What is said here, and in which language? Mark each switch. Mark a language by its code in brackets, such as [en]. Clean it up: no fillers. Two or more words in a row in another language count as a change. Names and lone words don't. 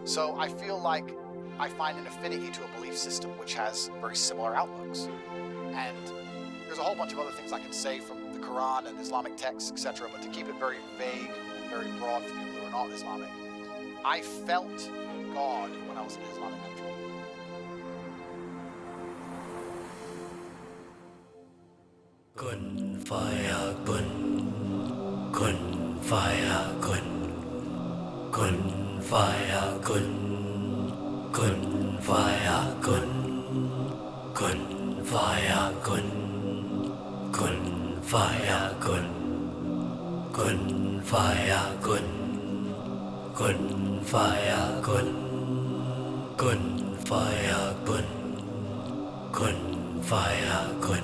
[en] So I feel like I find an affinity to a belief system which has very similar outlooks. And there's a whole bunch of other things I can say from the Quran and Islamic texts, etc. But to keep it very vague and very broad for people who are not Islamic, I felt God when I was in an Islamic country. [ar] كن فيكون كن فيكون كن فيكون كن فيكون كن فيكون كن فيكون كن فيكون كن فيكون كن فيكون كن فيكون كن فيكون كن فيكون.